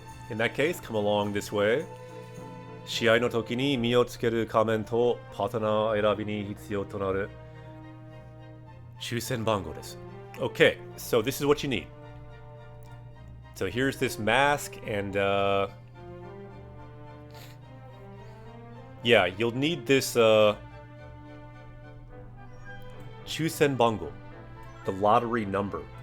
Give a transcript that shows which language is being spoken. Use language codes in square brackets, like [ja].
[en] In that case, come along this way. [ja] 試合の時に身をつける仮面とパートナー選びに必要となる抽選番号です。 [en] Okay, so this is what you need. So here's this mask, and yeah, you'll need this Chusen Bango, the lottery number.